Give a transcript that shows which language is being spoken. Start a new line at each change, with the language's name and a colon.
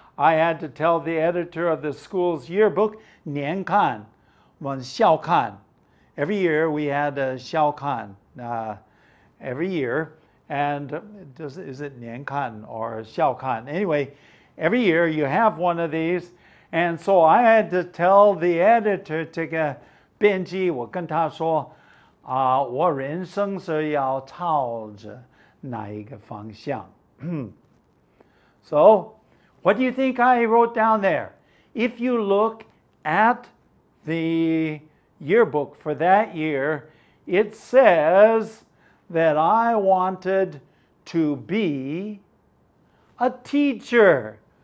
English: I had to tell the editor of the school's yearbook, 年刊, 校刊. Every year we had a 校刊, every year. And is it 年刊 or 校刊? Anyway, every year you have one of these. And so I had to tell the editor,
Chinese: 这个编辑，我跟他说，我人生是要朝着哪一个方向?
English: So, what do you think I wrote down there? If you look at the yearbook for that year, it says that I wanted to be a teacher.